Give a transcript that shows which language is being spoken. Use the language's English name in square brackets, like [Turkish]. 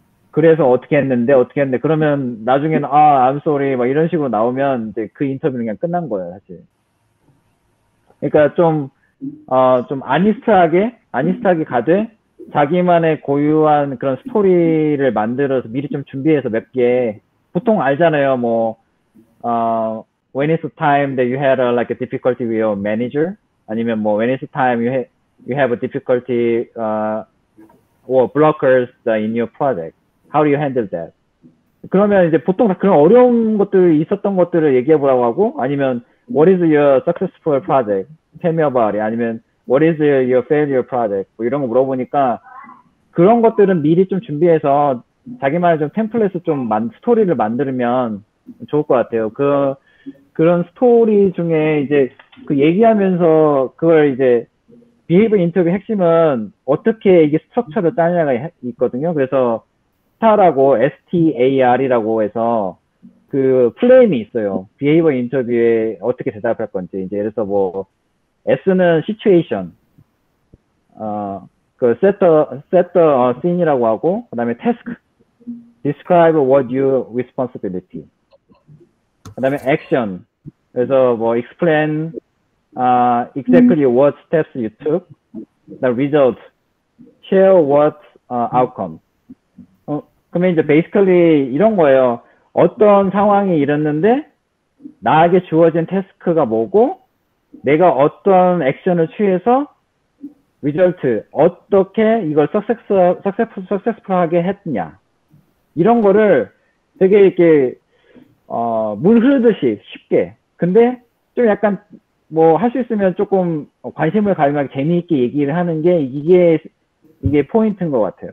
[Korean] 그래서 어떻게 했는데 그러면 나중에는 [English] I'm sorry [Korean] 막 이런 식으로 나오면 이제 그 인터뷰는 그냥 끝난 거예요, 사실. 그러니까 좀 아니스트하게 가되 자기만의 고유한 그런 스토리를 만들어서 미리 좀 준비해서 몇 개, 보통 알잖아요. [English] 뭐 when is the time that you had like a difficulty with your manager, [Korean] 아니면 뭐 [English] when is the time you have a difficulty or blockers in your project, how do you handle that? [Korean] 그러면 이제 보통 다 그런 어려운 것들 있었던 것들을 얘기해 보라고 하고, 아니면 [English] what is your successful project, tell me about it, [Korean] 아니면 [English] what is your failure project, [Korean] 뭐 이런 거 물어보니까 그런 것들은 미리 좀 준비해서 자기만의 좀 템플릿을 좀 스토리를 만들면 좋을 것 같아요. 그런 스토리 중에 이제 그 얘기하면서 그걸 이제 비헤이브 인터뷰 핵심은 어떻게 이게 스트럭처를 짜냐가 있거든요. 그래서 STAR이라고, STAR이라고 해서 그 플레임이 있어요. 비헤이버 인터뷰에 어떻게 대답할 건지. 이제 예를 들어서 뭐 [English] S는 situation, 그 set the scene이라고 하고, [Korean] 그다음에 [English] task, describe what your responsibility, 그다음에 action, [Korean] 그래서 뭐 [English] explain exactly what steps you took, the result, share what outcome. [Korean] 그러면 이제 basically 이런 거예요. 어떤 상황이 일어났는데 나에게 주어진 태스크가 뭐고, 내가 어떤 액션을 취해서 리절트, 어떻게 이걸 successful하게 했냐, 이런 거를 되게 이렇게 물 흐르듯이 쉽게, 근데 좀 약간 뭐 할 수 있으면 조금 관심을 가지면 재미있게 얘기를 하는 게 이게 포인트인 것 같아요.